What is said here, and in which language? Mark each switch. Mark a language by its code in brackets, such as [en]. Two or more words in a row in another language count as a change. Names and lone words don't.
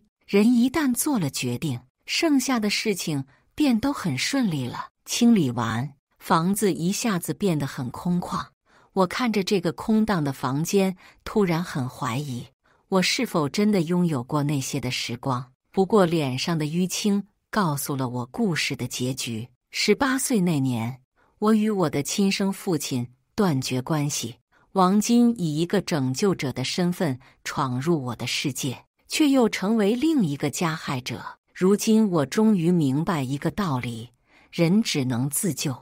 [zh] 人一旦做了決定，剩下的事情便都很順利了。清理完，房子一下子變得很空曠。我看着這個空蕩的房間，突然很懷疑，我是否真的擁有過那些的時光。不過臉上的淤青告訴了我故事的結局。18歲那年，我與我的親生父親斷絕關係。王金以一個拯救者的身份闖入我的世界，卻又成為另一個加害者。如今我終於明白一個道理：人只能自救。